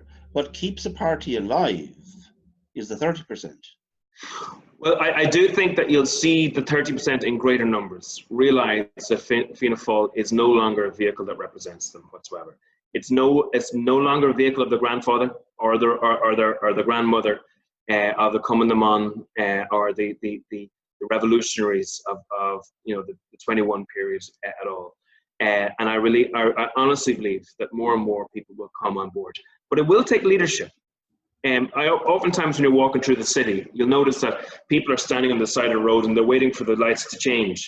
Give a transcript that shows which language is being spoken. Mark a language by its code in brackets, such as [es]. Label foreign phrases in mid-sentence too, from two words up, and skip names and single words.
[en] What keeps a party alive is the 30%. Well, I do think that you'll see the 30% in greater numbers realize that Fianna Fáil is no longer a vehicle that represents them whatsoever. It's no longer a vehicle of the grandfather or the grandmother of the Cumann na mBan or the revolutionaries of the 21 period at all. And I honestly believe that more and more people will come on board. But it will take leadership. Oftentimes when you're walking through the city, you'll notice that people are standing on the side of the road and they're waiting for the lights to change.